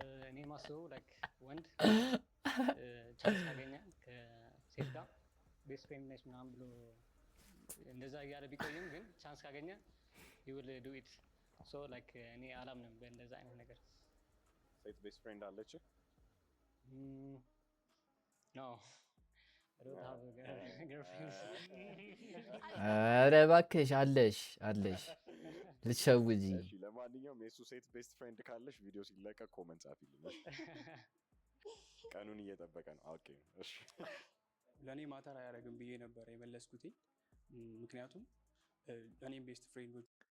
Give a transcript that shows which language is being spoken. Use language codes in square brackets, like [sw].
[am] እኔ ማስበው ላይክ ወንድ ቻንስ ካገኘ ከሴት ጋር ቤስት ፍሬንድ ነች ምናምን ብሎ እንደዛ እያለ ቢቆይም ግን ቻንስ ካገኘ [en] he will do it። so like [am] እኔ አላምንም በእንደዛ አይነት ነገር። ሴት ቤስት ፍሬንድ አለች? [en] no I don't have a girlfriend። [am] ኧረ እባክሽ አለሽ ልትሸውጂ። እሺ ለማንኛውም የሱ ሴት ቤስት ፍሬንድ ካለሽ ቪዲዮ ሲለቀቅ ኮመንት ጻፊልኝ። ቀኑን እየጠበቀ ነው። ኦኬ እሺ ለኔ ማተር አያደርግም ብዬ ነበር የመለስኩት። ምክንያቱም እኔም ቤስት ፍሬንዶች